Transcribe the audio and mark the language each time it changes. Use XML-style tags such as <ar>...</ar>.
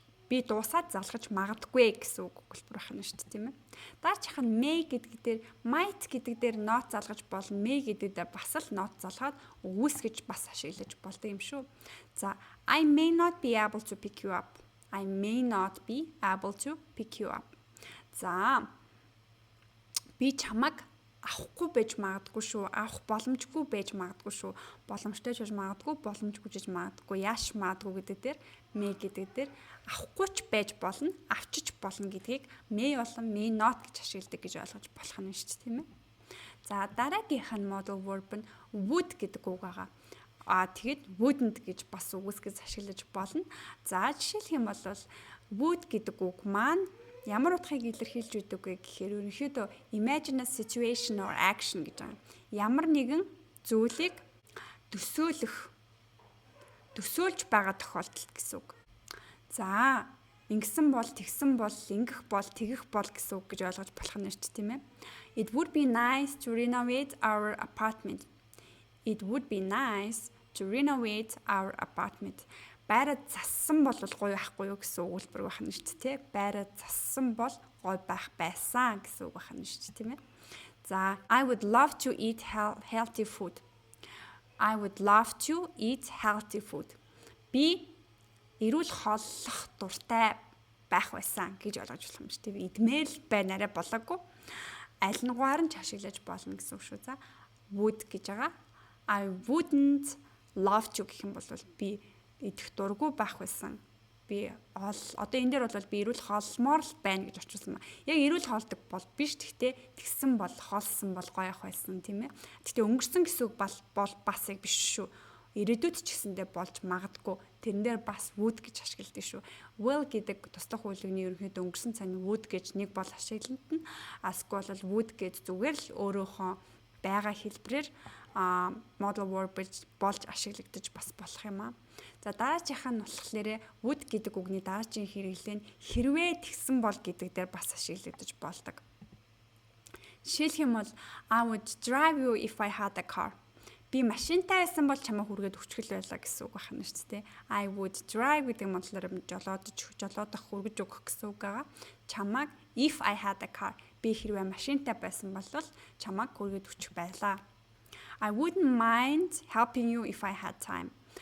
<mn>Би дуусаад залгаж магадгүй гэсэн үг хэлбэр байна шүү дээ тийм ээ. Даарчхан may гэдэг дээр might гэдэг дээр not залгаж болно. May гэдэг дээр бас л not залгаад үүсгэж бас ашиглаж болдог юм шүү.</mn> <en>За I may not be able to pick you up. I may not be able to pick you up.</en> <mn>За би чамаг авахгүй байж магадгүй шүү. Авах боломжгүй байж магадгүй шүү. Боломжтой ч байж магадгүй, боломжгүй ч байж магадгүй, яаш магадгүй гэдэг дээр may гэдэг дээр авахгүй ч байж болно, авчиж болно гэдгийг may болон may not гэж ашигладаг гэж ойлгож болох нь шүү дээ тийм ээ. За дараагийнх нь modal verb нь would гэдэг үг байгаа. Тэгэд wouldn't гэж бас үгсгэж ашиглаж болно. За жишээлх юм бол would гэдэг үг маань ямар утгыг илэрхийлж өгдөг вэ гэхээр ерөнхийдөө</mn> <en>imagine a situation or action</en> <mn>гэж байгаа. Ямар нэгэн зүйлийг төсөөлж байгаа тохиолдолд гэсэн үг. За ингэсэн бол тэгсэн бол ингэх бол тэгэх бол гэсэн үг гэж ойлгож болох нь шүү дээ тийм ээ.</mn> <en>It would be nice to renovate our apartment. It would be nice to renovate our apartment.</en> <mn>Байраад зассан бол гоё байхгүй юу гэсэн өгүүлбэр байх нь шүү дээ. Байраад зассан бол гоё байх байсан гэсэн үг байх нь шүү дээ тийм ээ.</mn> <en>За I would love to eat healthy food. I would love to eat healthy food.</en> <mn>Би эрүүл хооллох дуртай байх байсан гэж ойлгож болох юм шүү дээ. Идмээр л байна арай болоогүй. Аль нэггээр нь ч ашиглаж болно гэсэн үг шүү. За would гэж байгаа.</mn> <en>I wouldn't love to</en> <mn>гэх юм бол би идэх дургүй байх байсан. Би одоо энэ дээр бол би эрүүл хоолмоор л байна гэж очилсан ба. Яг эрүүл хоолдог бол биш. Гэхдээ тэгсэн бол хоолсон бол гоё ах байсан тийм ээ. Гэхдээ өнгөрсөн гэсэн үг бол бас яг биш шүү. Ирээдүйд ч гэсэндээ болж магадгүй. Тэрэн дээр бас would гэж ашигладаг шүү. Will гэдэг туслах үйлэгний ерөнхийдөө өнгөрсөн цааны would гэж нэг бол ашиглалтна. Асгүй бол would гэж зүгээр л өөрөөхөө байгаа хэлбэрээр modal verb болж ашиглагдаж бас болох юм аа. За дараагийнх нь болохоор would гэдэг үгний дараагийн хэрэглээ нь хэрвээ тэгсэн бол гэдэг дээр бас ашиглагдаж болдог. Жишээлх юм бол</mn> <en>I would drive you if I had a car.</en> <mn>Би машинтай байсан бол чамаа хүргээд өчгөл байлаа гэсэн үг байна шүү дээ.</mn> <en>I would drive</en> <mn>гэдэг монголоор жолоодох хүргэж өгөх гэсэн үг байгаа. Чамааг</mn> <en>if I had a car.</en> <mn>Би хэрвээ машинтай байсан бол чамааг хүргээд өчөх байлаа.</mn> <en>I wouldn't mind helping you if I had time.</en>